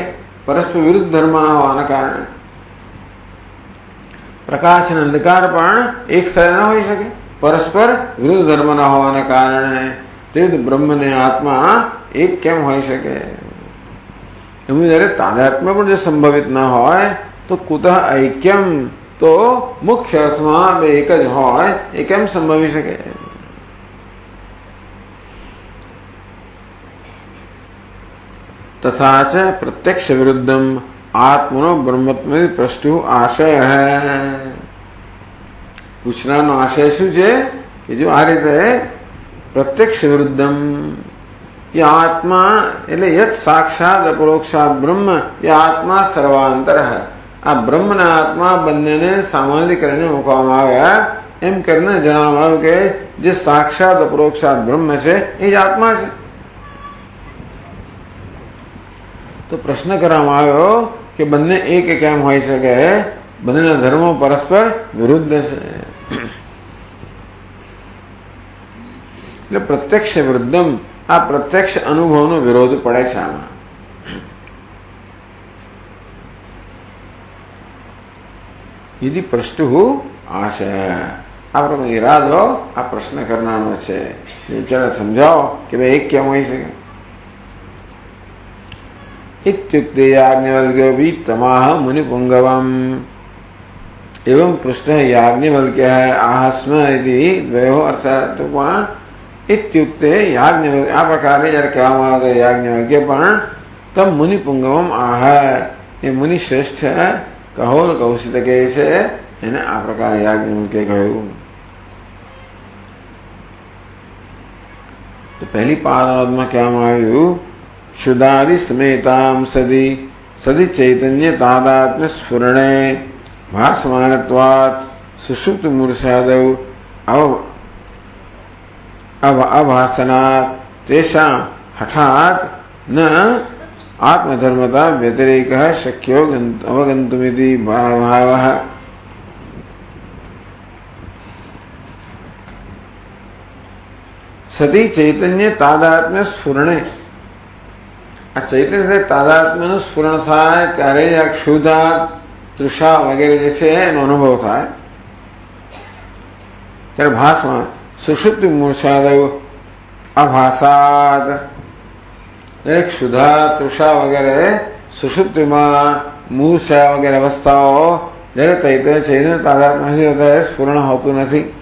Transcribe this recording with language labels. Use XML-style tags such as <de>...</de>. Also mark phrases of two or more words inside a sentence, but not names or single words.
<gu>પરસ્પર વિરુદ્ધ ધર્મના હોવાના કારણે પ્રકાશ અને અંધકાર પણ એક સ્થળે ના હોઈ શકે, પરસ્પર વિરુદ્ધ ધર્મના હોવાના કારણે. તે બ્રહ્મ ને આત્મા એક કેમ હોઈ શકે? એનું જયારે તાદાત્મ્ય પણ જો સંભવિત ના હોય તો</gu> <sa>કુતઃ ઐક્યમ.</sa> <gu>તો મુખ્ય અર્થમાં બે એક જ હોય એ કેમ સંભવી શકે?</gu> <sa>तथा च प्रत्यक्ष विरुद्धम आत्मनो ब्रह्मत्व प्रष्टु आशय है.</sa> <gu>પૂછનાનો આશય શું છે કે જો આ રીતે</gu> <sa>પ્રત્યક્ષ વિરુદ્ધમ</sa> <gu>એ આત્મા એટલે</gu> <sa>યત સાક્ષાત અપરોક્ષાત બ્રહ્મ</sa> <gu>એ આત્મા સર્વાંતર. આ બ્રહ્મ ના આત્મા બંનેને સામાન્ય કરીને મૂકવામાં આવ્યા. એમ કરીને જણાવવામાં આવ્યું કે જે</gu> <sa>સાક્ષાત અપરોક્ષાત બ્રહ્મ</sa> <gu>છે એ જ આત્મા છે. તો પ્રશ્ન કરવામાં આવ્યો કે બંને એક કેમ હોઈ શકે? બંનેના ધર્મો પરસ્પર વિરુદ્ધ છે. એટલે</gu> <sa>પ્રત્યક્ષ વિરુદ્ધમ</sa> <gu>આ પ્રત્યક્ષ અનુભવનો વિરોધ પડે છે આમાં.</gu> <sa>यदि प्रष्टु</sa> <gu>આશે આ પ્રમાણે ઈરાદો આ પ્રશ્ન કરનારો છે. વિચાર સમજાવો કે ભાઈ એક કેમ હોય શકે.</gu> <sa>इत्युक्ते याज्ञवल्क्योऽपि तमाह मुनिपुङ्गवम्. एवं पृष्टः याज्ञवल्क्यः आह स्म इति द्वयोः अर्थात् इत्युक्ते याज्ञवल्क्य</sa> <gu>આ પ્રકારે જ્યારે કહેવામાં આવે તો યાજ્ઞવલ્ક્ય પણ</gu> <sa>તમ મુનિપુંગવમ આહ</sa> <gu>એ મુનિ શ્રેષ્ઠ કહોલ કૌશિત કહે છે એને આ પ્રકારે યાજ્ઞવલ્ક્ય કહ્યું. તો પહેલી પાદમાં કહેવામાં આવ્યું</gu> <sa>क्षुदादि समेताम सदी सदी चैतन्य तादात्म्य स्फुरणे भासमानत्वात् सुषुप्त मूर्छादौ अभासनात् तेषां हठात् न आत्मधर्मता व्यतिरेकः शक्यो अवगन्तुमिति भावः. सती चैतन्य तादात्म्य स्फुरणे</sa> <gu>આ ચૈતન્ય સાથે તાદાત્મ્યનું સ્ફુરણ થાય ત્યારે જ આ ક્ષુધા તૃષા વગેરે જે છે એનો અનુભવ થાય. ત્યારે ભાસમાં સુષુપ્તિ</gu> <sa>મૂર્છાદવ અભાસાદ</sa> <gu>ક્ષુધા તૃષા વગેરે સુષુપ્તિમાં મૂર્છા વગેરે અવસ્થાઓ જ્યારે ચૈતન્ય તાદાત્મ્ય સ્ફુરણ હોતું નથી.</gu>